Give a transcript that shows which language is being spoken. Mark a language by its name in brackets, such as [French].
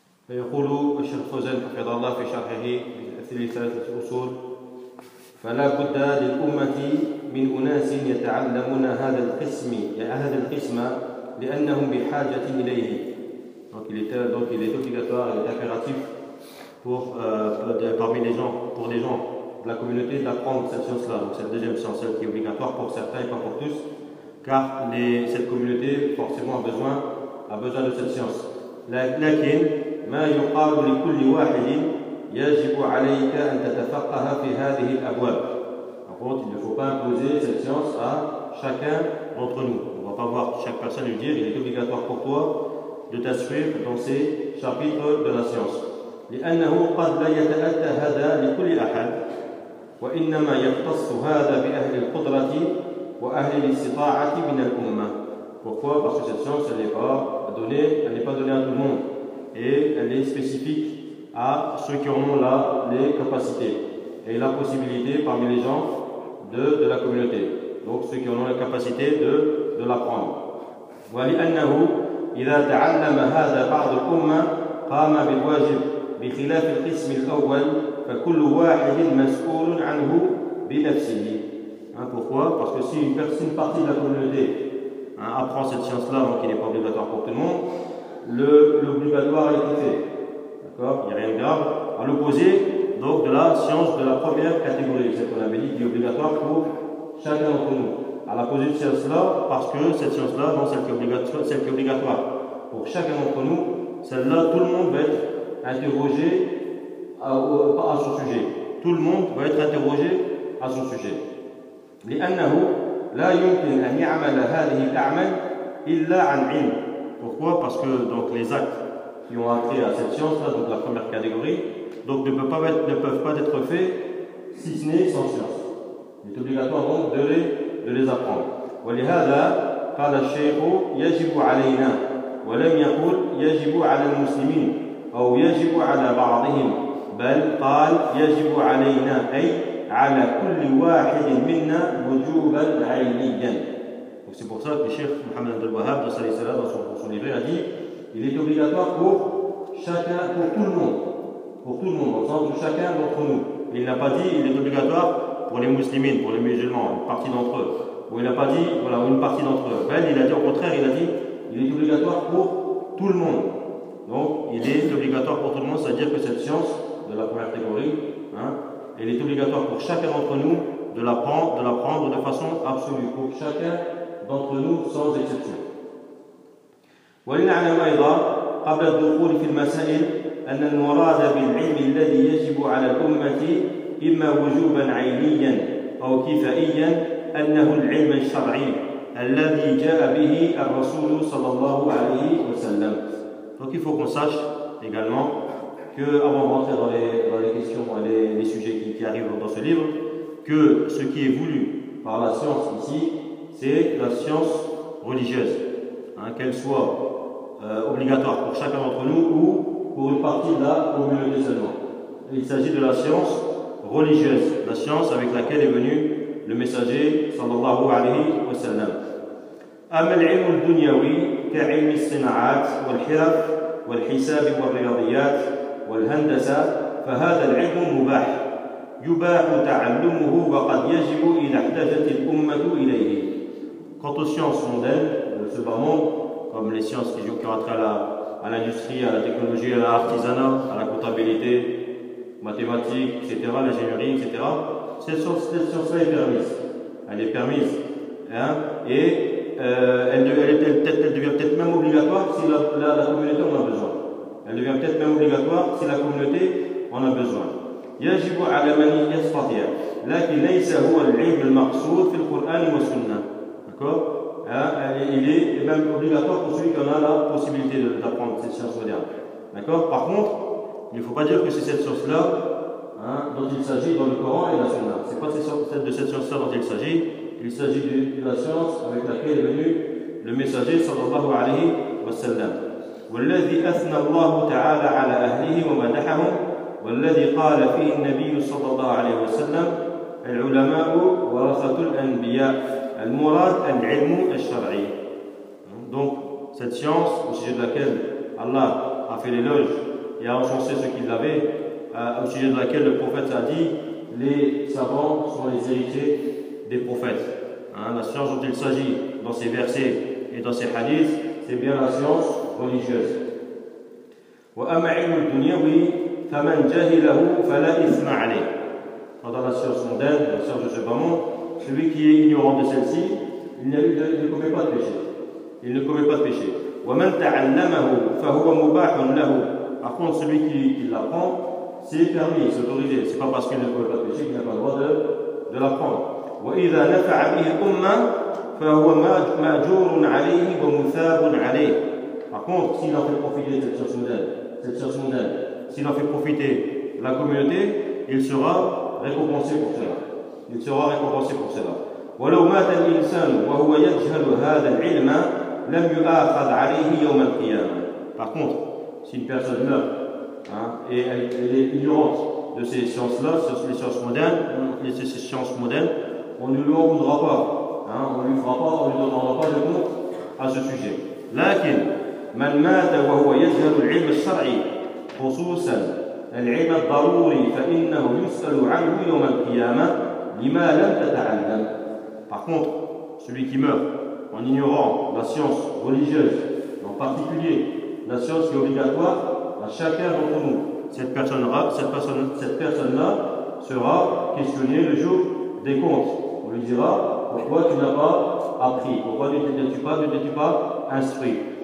[Arabic] يقول الشيخ فوزان حفظه الله في شرحه ثلاثة أصول: فلا بد للأمة من أناس يتعلمون هذا القسم، هذا القسم لأنهم بحاجة إليه. [French] Donc il est obligatoire et impératif pour parmi les gens, pour les gens de la communauté, d'apprendre cette science-là. Donc cette deuxième science, celle qui est obligatoire pour certains et pas pour tous, car cette communauté forcément a besoin de cette science. [Arabic] لكن ما يقال لكل واحد يجب عليك أن تتفقه في هذه الأبواب. [French] En fait, il ne faut pas imposer cette science à chacun d'entre nous. On ne va pas voir chaque personne lui dire il est obligatoire pour toi de t'inscrire dans ces chapitres de la science. [Arabic] لأنه قد لا يتأتى هذا لكل أحد وإنما يختص هذا بأهل القدرة وأهل الاستطاعة من الأمة. [French] Pourquoi? Parce que cette science elle n'est pas donnée à tout le monde et elle est spécifique à ceux qui en ont là les capacités et la possibilité parmi les gens de la communauté. Donc ceux qui en ont la capacité de l'apprendre. [Arabic] ولأنه إذا تعلم هذا بعض الأمة قام بالواجب بخلاف القسم الأول فكل واحد مسؤول عنه بنفسه. [French] Pourquoi? Parce que si une personne partie de la communauté apprend cette science-là, donc il n'est pas obligatoire pour tout le monde, l'obligatoire est fait. D'accord? Il n'y a rien de grave. À l'opposé, donc, de la science de la première catégorie, c'est ce qu'on avait dit, qui est obligatoire pour chacun d'entre nous. À l'opposé de celle-là, parce que cette science-là, donc celle qui est obligatoire pour chacun d'entre nous, celle-là, tout le monde va être interrogé à son sujet. Tout le monde va être interrogé à son sujet. [Arabic] لأنه لا يمكن أن يعمل هذه الأعمال إلا عن علم. [French] Pourquoi? Parce que donc les actes qui ont attrait à cette science-là, donc la première catégorie, donc ne peuvent pas être faits si ce n'est sans science. Il est obligatoire donc de les apprendre. [Arabic] ولهذا قال الشيخ يجب علينا ولم يقول يجب على المسلمين أو يجب على بعضهم بل قال يجب علينا أي على كل واحد منا وجوبا عينيا. [French] Donc c'est pour ça que le Cheikh Mohammed Abdel Wahhab dans son livre a dit il est obligatoire pour chacun, pour tout le monde, au sens de chacun d'entre nous. Et il n'a pas dit il est obligatoire pour les musulmans, pour les musulmans, une partie d'entre eux. Ou il n'a pas dit voilà, une partie d'entre eux. Ben, il a dit au contraire, il a dit il est obligatoire pour tout le monde. Donc il est obligatoire pour tout le monde, c'est-à-dire que cette science de la première catégorie, il est obligatoire pour chacun d'entre nous de l'apprendre de façon absolue, pour chacun d'entre nous sans exception. [Arabic] ولنعلم أيضا قبل الدخول في المسائل أن المراد بالعلم الذي يجب على الأمة إما وجوبا عينيا أو كفائيا أنه العلم الشرعي الذي جاء به الرسول صلى الله عليه وسلم. [French] Donc il faut qu'on sache également que avant de rentrer dans les questions, les sujets qui arrivent dans ce livre, que ce qui est voulu par la science ici, c'est la science religieuse, qu'elle soit obligatoire pour chacun d'entre nous ou pour une partie de la communauté seulement. Il s'agit de la science religieuse, la science avec laquelle est venu le messager [Arabic] sallallahu alayhi wa sallam. أما العلم الدنيوي كعلم الصناعات والحرف والحساب والرياضيات والهندسة فهذا العلم مباح يباح تعلمه وقد يجب إذا احتاجت الأمة إليه. [French] Quant aux sciences mondaines, ce bas monde, comme les sciences qui ont trait à l'industrie, à la technologie, à l'artisanat, à la comptabilité, mathématiques, etc., l'ingénierie, etc., cette science-là est permise. Elle est permise. Et elle devient peut-être même obligatoire si la communauté en a besoin. Elle devient peut-être même obligatoire si la communauté en a besoin. [Arabic] يجب على من يستطيع لكن ليس هو العلم المقصود في القرآن والسنة. [French] D'accord? Il est même obligatoire pour celui qui en a la possibilité d'apprendre cette science moderne. D'accord? Par contre, il ne faut pas dire que c'est cette science-là dont il s'agit dans le Coran et la Sunna. Ce n'est pas de cette science-là dont il s'agit. Il s'agit de la science avec laquelle est venu le messager [Arabic] sallallahu alayhi wa sallam. والذي أثنى الله تعالى على أهله ومدحهم والذي قال فيه النبي صلى الله عليه وسلم العلماء ورثة الأنبياء المراد العلم الشرعي. [French] Donc cette science au sujet de laquelle Allah a fait l'éloge et à encenser ce qu'ils avaient, au sujet de laquelle le prophète a dit les savants sont les héritiers des prophètes. Hein, la science dont il s'agit dans ces versets et dans ces hadiths, c'est bien la science religieuse. [Arabic] وأما علم الدنيوي فمن جهله فلا إثم عليه. [French] Dans la science mondaine, la science de ce bas monde, celui qui est ignorant de celle-ci, il ne commet pas de péché. [Arabic] ومن تعلمه فهو مباح له. [French] Par contre, celui qui l'apprend, c'est permis, c'est autorisé. Ce n'est pas parce qu'il ne commet pas de péché qu'il n'a pas le droit de l'apprendre. [Arabic] وإذا نفع به الأمة فهو ماجور عليه ومثاب عليه. [French] Par contre, s'il en fait profiter cette science mondaine, s'il en fait profiter la communauté, il sera récompensé pour cela. [Arabic] ولو مات الإنسان وهو يجهل هذا العلم لم يؤاخذ عليه يوم القيامة. [French] Par contre, si une personne meurt, elle est ignorante de ces sciences-là, ces sciences modernes, on ne lui en voudra pas, on ne lui donnera pas de compte à ce sujet. [Arabic] لكن من مات وهو يجهل العلم الشرعي خصوصا العلم الضروري فإنه يسأل عنه يوم القيامة لما لم تتعلم. [French] Par contre, celui qui meurt en ignorant la science religieuse, en particulier la science qui est obligatoire à chacun d'entre nous, cette personne-là sera questionnée le jour des comptes. On lui dira pourquoi tu n'as pas appris, pourquoi ne t'es-tu pas instruit.